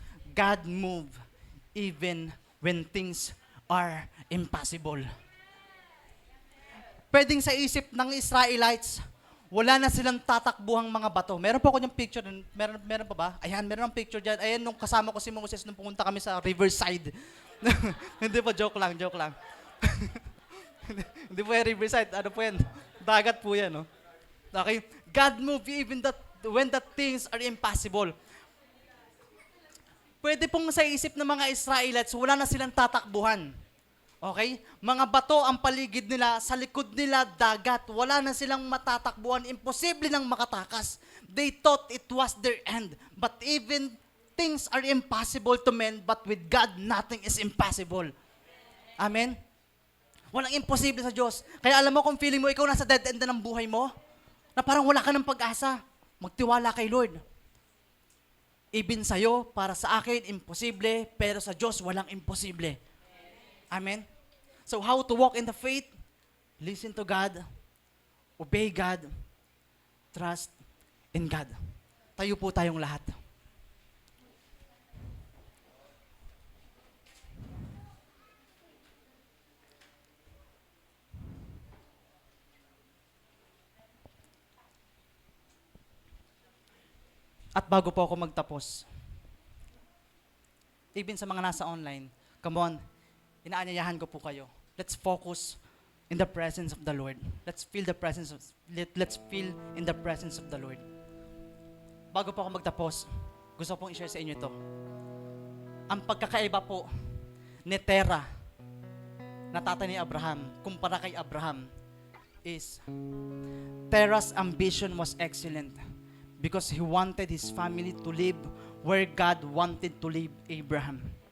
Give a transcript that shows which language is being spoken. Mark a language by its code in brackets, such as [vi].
[en] God move even when things are impossible. [tl] Pwedeng sa isip ng Israelites, wala na silang tatakbuhang mga bato. Meron po ako yung picture, meron pa ba? Ayan, meron ang picture dyan. Ayan, nung kasama ko si Moses nung pumunta kami sa Riverside. Hindi po, joke lang. Hindi po yan Riverside, ano po yan? Dagat po yan, no? Okay? [en] God move even when the things are impossible. [tl] Pwede pong sa isip ng mga Israelites, wala na silang tatakbuhan. [en] Okay? [tl] Mga bato ang paligid nila, sa likod nila dagat. Wala na silang matatakbuhan, imposible nang makatakas. [en] They thought it was their end. But even things are impossible to men, but with God, nothing is impossible. [tl] Amen? Walang imposible sa Diyos. Kaya alam mo kung feeling mo ikaw nasa dead end na ng buhay mo, na parang wala ka ng pag-asa, magtiwala kay Lord. Even sa'yo, para sa akin, imposible, pero sa Diyos, walang imposible. Amen? [en] So how to walk in the faith? Listen to God, obey God, trust in God. [tl] Tayo po tayong lahat. At bago po ako magtapos, even sa mga nasa online, [en] come on, [tl] inaanyayahan ko po kayo. [en] Let's focus in the presence of the Lord. Let's feel in the presence of the Lord. [tl] Bago po ako magtapos, gusto pong i-share sa inyo ito. Ang pagkakaiba po ni Terah na tatay ni Abraham, kumpara kay Abraham, [en] is Terah's ambition was excellent because he wanted his family to live where God wanted to live Abraham.